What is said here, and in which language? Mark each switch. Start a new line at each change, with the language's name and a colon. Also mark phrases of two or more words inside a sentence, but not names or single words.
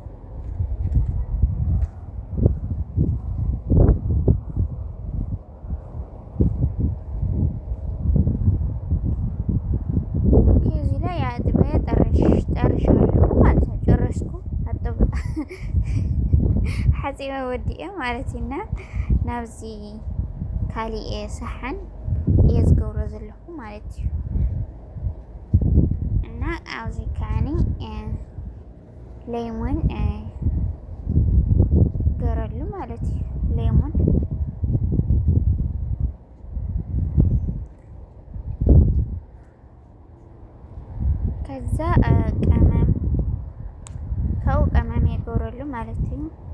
Amharic: ኦኬ እዚህ ላይ አጥቤ ጨርሻለሁ ማለት ነው። ጨረስኩ አጥብ
Tigrinya: ሓፂበ ወዲአ ማለት እና ናብዚ ካሊእ ሰሓን እየ ዝገብሮ ዘለኹ ማለት እዩ። እና ኣብዚ ከዓኒ ሌሞን ገረሉ ማለት እዩ። ሌሞን ከዛ ቀመም የገረሉ ማለት እዩ።